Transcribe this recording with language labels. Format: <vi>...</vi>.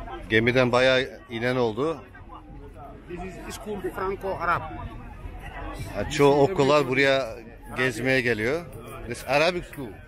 <tr>Gemiden bayağı inen oldu.</tr> <en>This is school Franco-Arab.</en> <tr>Çoğu okullar buraya gezmeye geliyor.</tr> <en>This Arabic school.</en>